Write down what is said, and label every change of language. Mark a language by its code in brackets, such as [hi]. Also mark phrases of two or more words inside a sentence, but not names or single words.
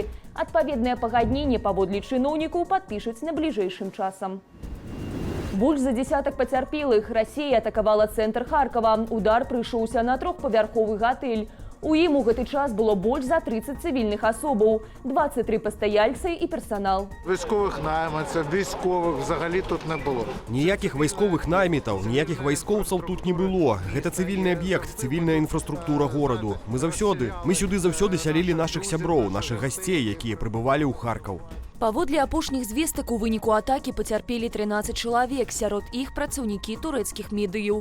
[be] Адпаведнае пагадненне паводле чыноўнікаў падпішуць на бліжэйшым часам. Больш за дзесятак пацярпелых. Расія атакавала цэнтр Харкава. Удар прыйшоўся на трохпавярховы гатэль. У ім у гэты час было больш за 30 цывільных асобаў, 23 пастаяльцы і персанал. [uk] Військових найманців, військових взагалі тут не було. [be] Ніякіх вайсковых наймітаў, ніякіх вайскоўцаў тут не было. Гэта цывільны аб'ект, цывільная інфраструктура гораду. Мы сюды заўсёды сялілі нашых сяброў, нашых гасцей, якія прыбывалі ў Харкаў. Паводле апошніх звестак, у выніку атакі пацярпелі 13 чалавек, сярод іх працаўнікі турэцкіх медыяў.